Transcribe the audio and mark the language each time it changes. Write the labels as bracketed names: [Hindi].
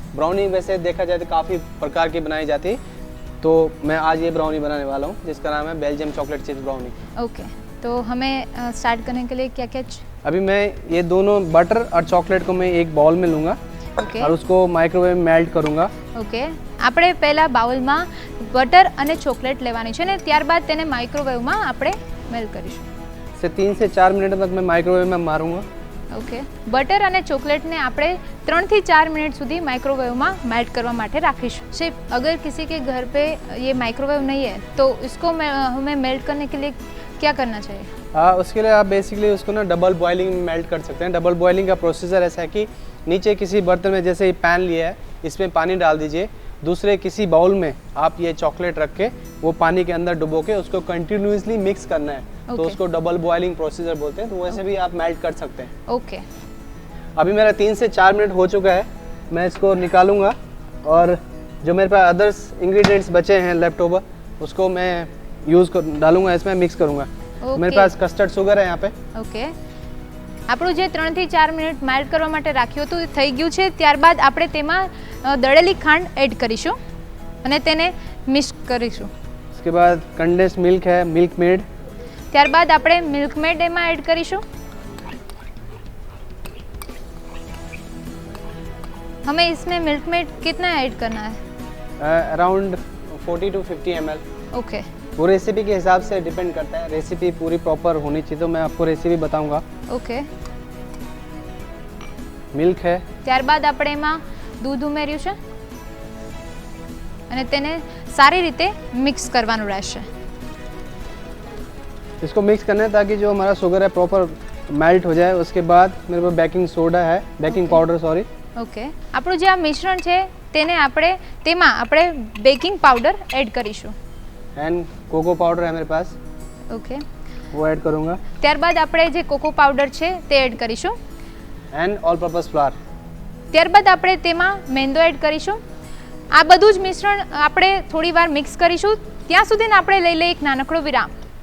[Hindi] Brownie वैसे देखा जाए तो काफ़ी प्रकार की बनाई जाती है. तो मैं आज ये ब्राउनी बनाने वाला हूँ जिसका नाम है Belgium chocolate chips brownie. Okay, तो हमें स्टार्ट करने के लिए क्या क्या अभी मैं ये दोनों बटर और चॉकलेट को मैं एक बाउल में लूँगा. ओके. और उसको माइक्रोवेव में मेल्ट करूँगा. [Gujarati] ओके, આપણે પહેલા બાઉલમાં બટર અને ચોકલેટ લેવાની છે ને ત્યારબાદ તેને માઇક્રોવેવમાં આપણે મેલ્ટ કરીશું. [Hindi] से 3 से 4 मिनट तक मैं माइक्रोवेव में मारूंगा. [Gujarati] ओके, बटर અને ચોકલેટને આપણે 3 થી 4 मिनट સુધી माइक्रोवेव में मेल्ट करवा માટે રાખીશું. [Hindi] शेफ, अगर किसी के घर पे ये माइक्रोवेव नहीं है तो इसको हमें मेल्ट करने के लिए क्या करना चाहिए? उसके लिए आप बेसिकली उसको ना डबल बॉइलिंग में मेल्ट कर सकते हैं. डबल बॉइलिंग का प्रोसीजर ऐसा है कि नीचे किसी बर्तन में, जैसे पैन लिया है, इसमें पानी डाल दीजिए. दूसरे किसी बाउल में आप ये चॉकलेट रख के वो पानी के अंदर डुबो के उसको कंटिन्यूसली मिक्स करना है. तो उसको डबल बॉइलिंग प्रोसीजर बोलते हैं. तो वैसे भी आप मेल्ट कर सकते हैं. ओके. अभी मेरा 3 से 4 मिनट हो चुका है. मैं इसको निकालूंगा और जो मेरे पास अदर्स इंग्रेडिएंट्स बचे हैं लेफ्ट ओवर, उसको मैं डालूंगा, इसमें मिक्स करूंगा. मेरे पास कस्टर्ड शुगर है यहाँ पे. [Gujarati] ओके, આપણું જે 3 થી 4 મિનિટ મેલ્ટ કરવા માટે રાખ્યું હતું એ થઈ ગયું છે. ત્યારબાદ આપણે તેમાં દળેલી ખાંડ એડ કરીશું અને તેને મિક્સ કરીશું. [Hindi] उसके बाद कंडेंस्ड मिल्क है, मिल्क मेड. [Gujarati] ત્યારબાદ આપણે મિલ્ક મેડ એમાં એડ કરીશું. [Hindi] हमें इसमें मिल्क मेड कितना ऐड करना है? [English] Around 40 to 50 ml. Okay. [Hindi] वो रेसिपी के हिसाब से डिपेंड करता है. रेसिपी पूरी प्रॉपर होनी चाहिए, तो मैं आपको रेसिपी बताऊंगा. ओके. મિલ્ક है. [Gujarati] ત્યારબાદ આપણે એમાં દૂધ ઉમેર્યું છે અને તેને સારી રીતે મિક્સ કરવાનું રહેશે. [Hindi] इसको मिक्स करना है ताकि जो हमारा शुगर है प्रॉपर मेल्ट हो जाए. उसके बाद मेरे पास बेकिंग सोडा है, बेकिंग पाउडर सॉरी. [Gujarati] ओके, આપણું જે આ મિશ્રણ છે તેને આપણે તેમાં આપણે બેકિંગ પાવડર એડ કરીશું. [Hindi] एंड कोको पाउडर है मेरे पास. ओके, वो ऐड करूँगा. [Gujarati] ત્યારબાદ આપણે જે કોકો પાવડર છે તે એડ કરીશું. [English] And all purpose flour. [Gujarati] ત્યારબાદ આપણે તેમાં મેંદો એડ કરીશું. આ બધું જ મિશ્રણ આપણે થોડીવાર મિક્સ કરીશું. ત્યાં સુધીને આપણે લઈ લઈએ એક નાનકડો વિરામ.